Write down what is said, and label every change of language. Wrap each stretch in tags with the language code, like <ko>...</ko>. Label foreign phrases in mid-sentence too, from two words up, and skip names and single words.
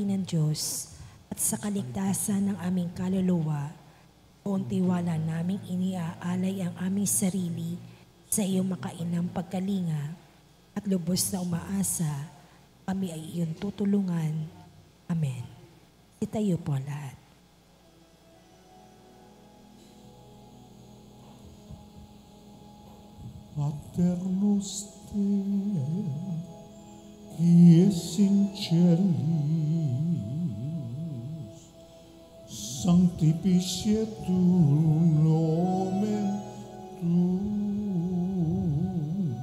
<tl>ng Diyos at sa kaligtasan ng aming kaluluwa, buong tiwala naming iniaalay ang aming sarili sa iyong makainang pagkalinga at lubos na umaasa, kami ay iyong tutulungan. Amen. Itayo po lahat.</tl> <la>Paternus te, qui es in celis, sanctificetur nomen tuum,</la>